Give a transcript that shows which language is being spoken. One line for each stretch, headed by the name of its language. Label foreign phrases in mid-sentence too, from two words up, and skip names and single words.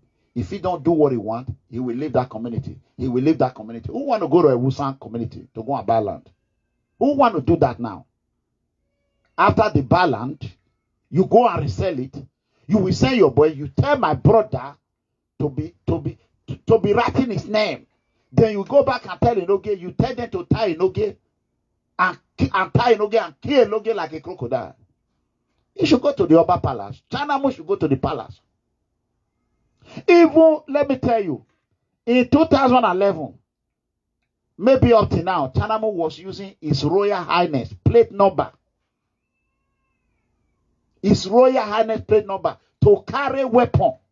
English: If he don't do what he want, he will leave that community. He will leave that community. Who want to go to a Wusan community to go and buy land? Who want to do that now? After the buy land, you go and resell it. You will send your boy. You tell my brother to be writing his name. Then you go back and tell Enoge. You tell them to tie Enoge and tie Enoge and kill Enoge like a crocodile. He should go to the Oba Palace. Chanamu should go to the palace. Even, let me tell you, in 2011, maybe up to now, Chanamu was using His Royal Highness plate number. His Royal Highness plate number to carry weapon.